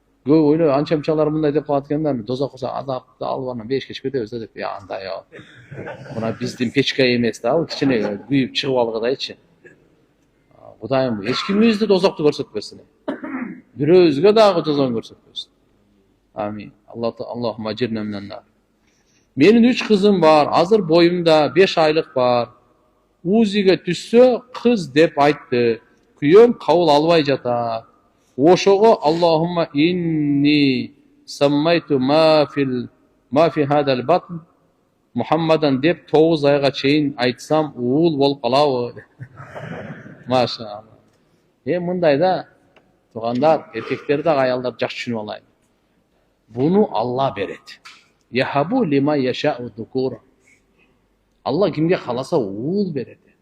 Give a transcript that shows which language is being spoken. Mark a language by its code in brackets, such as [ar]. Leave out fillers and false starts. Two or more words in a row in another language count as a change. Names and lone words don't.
[ky] көп ойлойт, анча-мынчалар мындай деп калат экен да, дозок болсо азапты алып анан бешке кетебиз да деп. Андай мына биздин печка эмес да, ал кичине күйүп чыгып алгыдайчы. Кудайым эч кимибизди дозокту көрсөтпөсүн. Бирөөбүзгө дагы дозокту көрсөтпөсүн. [ar] آمين. اللهم أجرنا من النار. [ky] Менин 3 кызым бар. Азыр боюмда 5 айлык бар. Узиге түссө кыз деп айтты. Күйөөм кабыл албай жатат. Ошого [ar] اللهم إني سميت ما في هذا البطن محمدا [ky] деп 9 айга чейин айтсам уул болуп калабы? Машалла. Мындай да, туугандар, эркектер да аялдар жакшы түшүнүп алайын. Буну Алла берет. [ar] يهب لمن يشاء الذكور. [ky] Алла кимге кааласа уул берет.